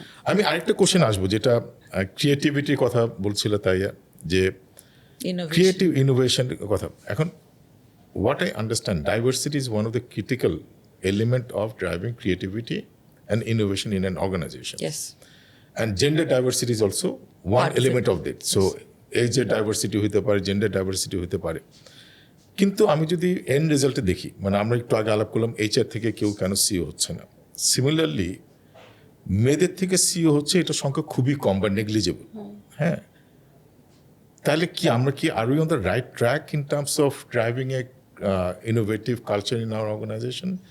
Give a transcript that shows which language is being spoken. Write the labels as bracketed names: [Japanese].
[Bangla] আমি আরেকটা কোশ্চেন আসবো, যেটা ক্রিয়েটিভিটির কথা বলছিল তাইয়া, যে ক্রিয়েটিভ ইনোভেশনের কথা। [English] এখন what I understand, diversity is one of the critical element of driving creativity and innovation in an organization. And gender diversity is also one element of that. So age diversity [Bangla] হইতে পারে, gender diversity হইতে পারে। কিন্তু আমি যদি and রেজাল্টে দেখি, মানে আমরা একটু আগে আলাপ করলাম এইচআর থেকে কেউ কেন সিও হচ্ছে না, সিমিলারলি মেয়েদের থেকে সিও হচ্ছে, এটা সংখ্যা খুবই কম বা নেগলিজেবল। হ্যাঁ, তাহলে কি আমরা কি [English] Are we on the right track in terms of driving a innovative culture in our organization?